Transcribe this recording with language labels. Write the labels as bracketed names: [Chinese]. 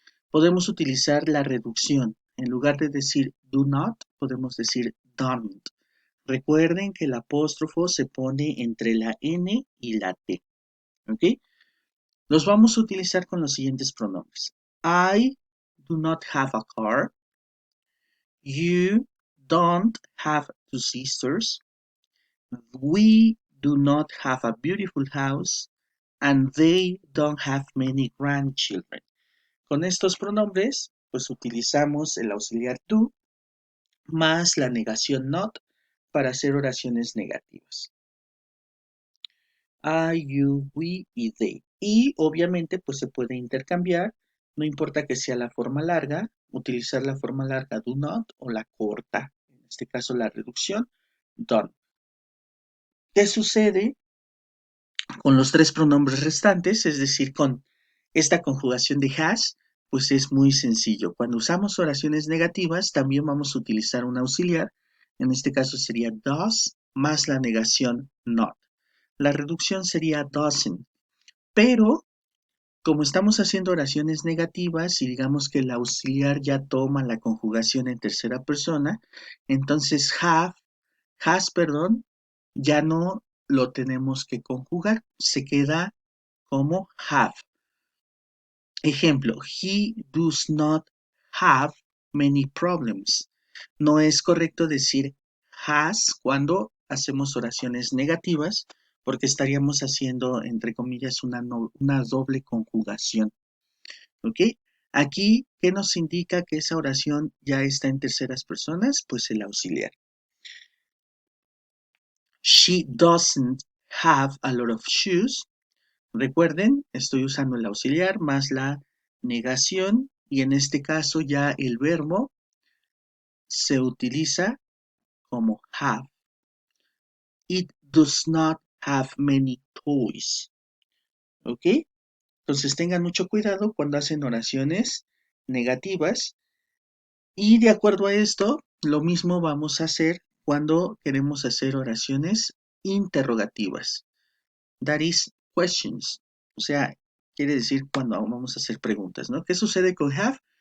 [Spanish] Podemos utilizar la reducción. En lugar de decir do not, podemos decir don't. Recuerden que el apóstrofo se pone entre la N y la T. ¿Ok? Los vamos a utilizar con los siguientes pronombres. [English] I do not have a car. You don't have two sisters. We do not have a beautiful house. And they don't have many grandchildren. [Spanish] Con estos pronombres, pues utilizamos el auxiliar do más la negación not para hacer oraciones negativas. I, you, we y they. Y obviamente pues se puede intercambiar, no importa que sea la forma larga, utilizar la forma larga do not o la corta, en este caso la reducción, don't. ¿Qué sucede con los tres pronombres restantes? Es decir, con esta conjugación de has, pues es muy sencillo. Cuando usamos oraciones negativas, también vamos a utilizar un auxiliar, en este caso sería does más la negación not. La reducción sería doesn't. Pero Como estamos haciendo oraciones negativas y digamos que el auxiliar ya toma la conjugación en tercera persona, entonces has, ya no lo tenemos que conjugar, se queda como have. [English] Ejemplo, he does not have many problems. [Spanish] No es correcto decir has cuando hacemos oraciones negativas porque estaríamos haciendo, entre comillas, una doble conjugación. ¿Ok? Aquí, ¿qué nos indica que esa oración ya está en terceras personas? Pues el auxiliar. [English] She doesn't have a lot of shoes. [Spanish] Recuerden, estoy usando el auxiliar más la negación y en este caso ya el verbo se utiliza como have. [English] It does not have many toys. [Spanish] ¿Ok? Entonces tengan mucho cuidado cuando hacen oraciones negativas y de acuerdo a esto, lo mismo vamos a hacer cuando queremos hacer oraciones interrogativas. [English] That is questions. [Spanish] O sea, quiere decir cuando vamos a hacer preguntas, ¿no? ¿Qué sucede con have?